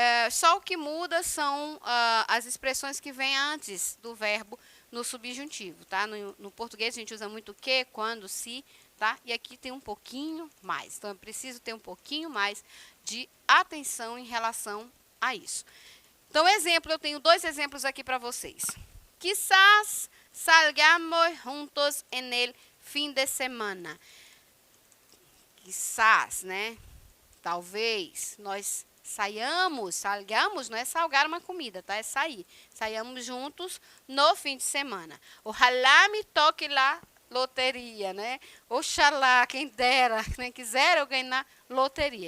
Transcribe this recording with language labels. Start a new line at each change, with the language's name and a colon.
Portuguese: Só o que muda são as expressões que vêm antes do verbo no subjuntivo, tá? No português a gente usa muito que, quando, se, tá? E aqui tem um pouquinho mais. Então, eu preciso ter um pouquinho mais de atenção em relação a isso. Então, exemplo, eu tenho dois exemplos aqui para vocês.
Spanish: Quizás salgamos juntos en el fin de semana.
Portuguese: Quizás, né? Talvez nós salgamos, não é salgar uma comida, tá? É sair. Saiamos juntos no fim de semana.
Spanish: Ojalá me toque lá loteria,
Portuguese: né? Oxalá, quem dera, né? Quiser eu ganhar loteria.